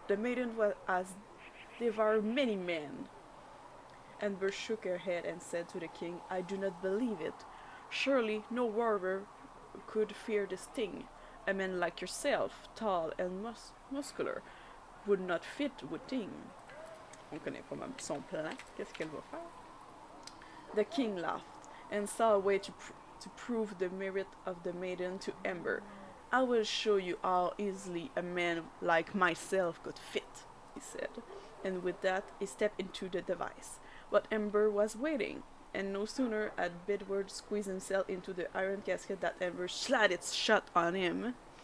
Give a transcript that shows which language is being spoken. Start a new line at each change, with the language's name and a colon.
English: The Maiden has devoured many men." Amber shook her head and said to the king, "I do not believe it. Surely no warrior could fear this thing. A man like yourself, tall and muscular, would not fit with thing."
French: On connaît pas même son plan. Qu'est-ce qu'elle va faire?
English: The king laughed and saw a way to prove the merit of the Maiden to Amber. "I will show you how easily a man like myself could fit," he said, and with that he stepped into the device. But Amber was waiting, and no sooner had Bedward squeezed himself into the iron casket that Amber slammed it shut on him.